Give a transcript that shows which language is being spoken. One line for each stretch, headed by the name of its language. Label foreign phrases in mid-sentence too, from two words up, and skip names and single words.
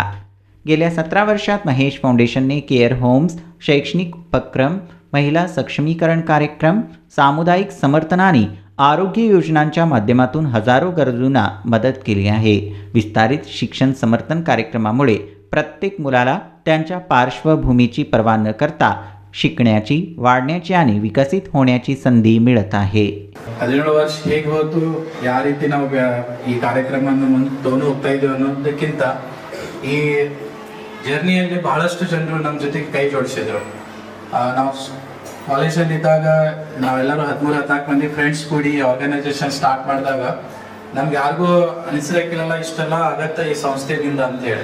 Marathi: गेल्या 17 वर्षात महेश फाउंडेशनने
English: care homes,
Marathi: शैक्षणिक उपक्रम, महिला सक्षमीकरण कार्यक्रम, सामुदायिक समर्थन आणि आरोग्य योजनांच्या माध्यमातून हजारो गरजूंना मदत केली आहे। विस्तारित शिक्षण समर्थन कार्यक्रमामुळे प्रत्येक मुलाला त्यांच्या पार्श्वभूमीची पर्वा न करता शिकण्याची, वाढण्याची आणि विकसित होण्याची संधी मिळत आहे।
Kannada: 17 ವರ್ಷ ಹೇಗೆ ಹೋಯ್ತು, ಯಾವ ರೀತಿ ನಾವು ಈ ಕಾರ್ಯಕ್ರಮವನ್ನು ಮುಂದೆ ತಗೊಂಡು ಹೋಗ್ತಾ ಇದ್ದೀವಿ ಅನ್ನೋದಕ್ಕಿಂತ ಈ ಜರ್ನಿಯಲ್ಲಿ ಬಹಳಷ್ಟು ಜನರು ನಮ್ಮ ಜೊತೆಗೆ ಕೈ ಜೋಡಿಸಿದ್ರು. ನಾವು ಕಾಲೇಜಲ್ಲಿ ಇದ್ದಾಗ ನಾವೆಲ್ಲರೂ 13-14 ಮಂದಿ ಫ್ರೆಂಡ್ಸ್ ಕೂಡಿ
English: organisation start
Kannada: ಮಾಡಿದಾಗ ನಮ್ಗೆ ಯಾರಿಗೂ ಅನಿಸಿರಕ್ಕಿಲ್ಲ ಇಷ್ಟೆಲ್ಲ ಆಗತ್ತೆ ಈ ಸಂಸ್ಥೆಯಿಂದ ಅಂತೇಳಿ.